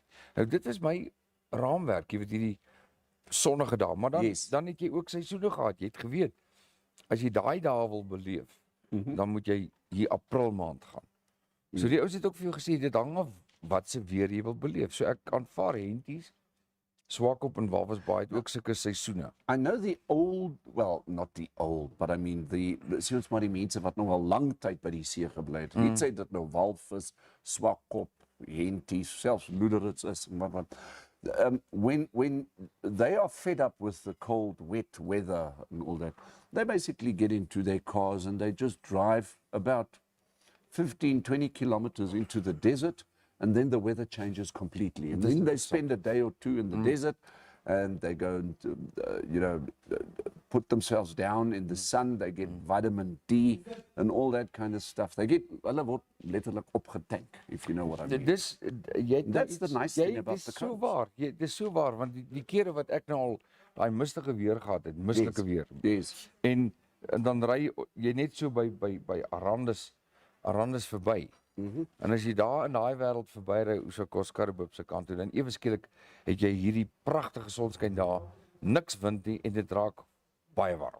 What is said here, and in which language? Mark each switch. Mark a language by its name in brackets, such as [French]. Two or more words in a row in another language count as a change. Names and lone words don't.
[Afrikaans] Nou dit is my raamwerk, jy weet hierdie sonnige dae, maar dan het jy ook seisoene gehad. Jy het geweet as jy daai dae wil beleef, dan moet jy hier April maand gaan. So die ouens het ook vir jou gesê dit hang af wat se weer jy wil beleef. So ek aanvaar Henties Swakop en Walvis Bay het ook sulke seisoene. [English] I know the old, well, not the old, but I mean [Afrikaans] sien ons maar die mense wat nog al lang tyd by die see gebly het. Net sê dit nou walvis, swakop, henties, selfs loederits is, maar [English] when they are fed up with the cold, wet weather and all that, they basically get into their cars and they just drive about 15, 20 kilometers into the desert, and then the weather changes completely. And then they spend a day or two in the desert, and they go and, put themselves down in the sun. They get vitamin D and all that kind of stuff. [Afrikaans] Hulle word letterlik opgetank, [English] if you know what I mean. That's the nice thing about the coast. [Afrikaans] Dis so waar, want die kere wat ek nou al daai mistige weer gehad het, mislike weer. Yes. En dan ry jy net so by Arandis verby. En as jy daar in daai wêreld verbyry, so Koskaribop se kant toe, dan ewe skielik het jy hierdie pragtige sonskyn daar, niks wind nie en dit raak baie warm.